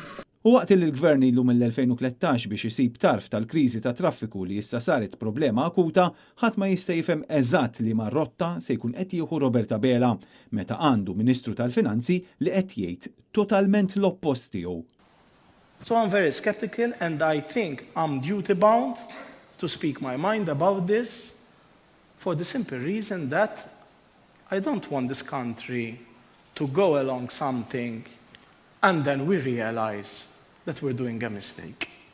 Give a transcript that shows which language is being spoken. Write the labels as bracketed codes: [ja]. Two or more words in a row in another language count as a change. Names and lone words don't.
[mt] U waqt li l-Gvern ilu mill-2013 biex isib tarf tal-kriżi ta' traffiku li issa saret problema akuta, ħadd ma jista' jifhem eżatt li ma' rotta se jkun qed jieħu Robert Abela meta għandu Ministru tal-Finanzi li qed jgħid totalment l-oppost tiegħu. [en] So I'm very skeptical and I think I'm duty bound to speak my mind about this for the simple reason that I don't want this country to go along something and then we realize that we're doing a mistake.